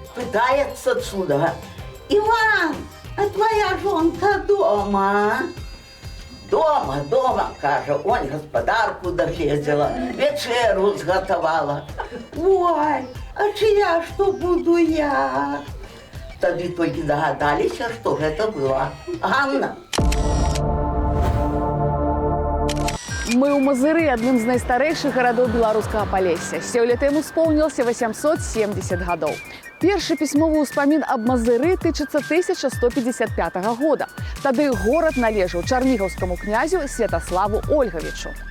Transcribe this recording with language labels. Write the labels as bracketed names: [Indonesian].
[Ukrainian] Питається чудо: Іван, а твоя жонка дома? Дома, каже, он господарку доглядела, вечеру зготовала. Ой, а чия ж то буду я? Тоді тільки догадалися, що це була Ганна. [Belarusian] Мы у Мазыры, адным з найстарэйшых гарадоў беларускага Палесся. Сёлета яму споўнілася 870 гадоў. Першы пісьмовы ўспамін аб Мазыры тычыцца 1155 года. Тады горад належаў чарнігаўскаму князю Святаславу Ольгавічу.